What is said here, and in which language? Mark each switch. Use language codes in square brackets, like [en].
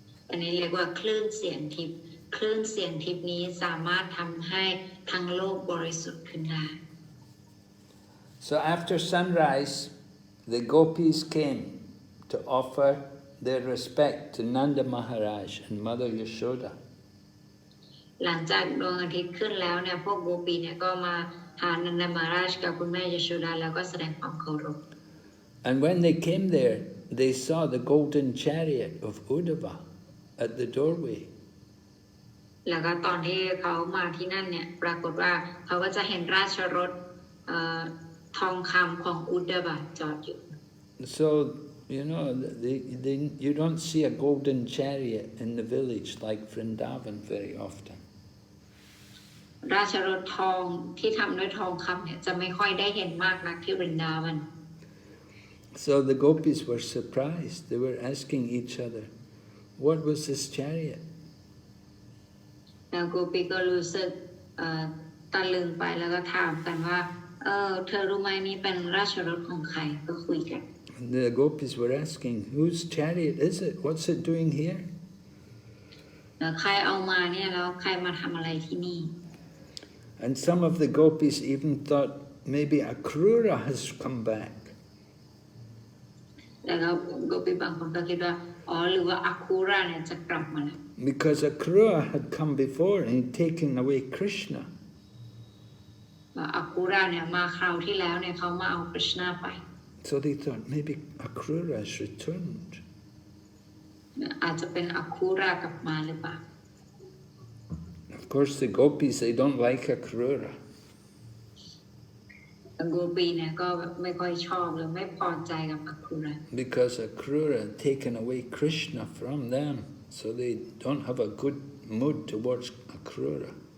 [th] อันนี้เรียกว่าคลื่นเสียงทิพย์คลื่นเสียงทิพย์นี้สามารถทำให้ทั้งโลกบริสุทธิ์ขึ้นได้ [en] So after sunrise, the gopis came to offer their respect to Nanda Maharaj and Mother Yashoda. [th] หลังจากดวงอาทิตย์ขึ้นแล้วเนี่ยพวกโกปีเนี่ยก็มาหานันดมหาราชกับคุณแม่ยโชดาแล้วก็แสดงความเคารพ [en] And when they came there, they saw the golden chariot of Uddhava at the doorway. [th] แล้วก็ตอนที่เขามาที่นั่นเนี่ยปรากฏว่าเขาก็จะเห็นราชรถทองคำของอุดดบะจอดอยู่ [en] So, you know, you don't see a golden chariot in the village like Vṛndāvana very often. [th] ราชรถทองที่ทำด้วยทองคำเนี่ยจะไม่ค่อยได้เห็นมากนักที่วรินดาวัน [en] So the gopis were surprised. They were asking each other, what was this chariot? [th] แล้วโกปีก็รู้สึกตะลึงไปแล้วก็ถามกันว่าเธอรู้ไหมนี่เป็นราชรถของใครก็คุยกัน [en] The gopis were asking, whose chariot is it? What's it doing here? [th] ใครเอามาเนี่ยแล้วใครมาทำอะไรที่นี่ [en] And some of the gopis even thought maybe Akrura has come back. [th] แล้วก็โกปีบางคนก็คิดว่าหรือว่าอาคูราเนี่ยจะกลับมาแล้ว [en] Because Akrura had come before and he'd taken away Krishna. [th] อาคูราเนี่ยมาคราวที่แล้วเนี่ยเขามาเอากฤษณาไป [en] So they thought maybe Akrura has returned. [th] อาจจะเป็นอาคูรากลับมาหรือเปล่า [en] Of course the gopis, they don't like Akrura. [th] โกปีเนี่ยก็ไม่ค่อยชอบหรือไม่พอใจกับอาคูรา [en] Because Akrura had taken away Krishna from them. So they don't have a good mood towards Akrura.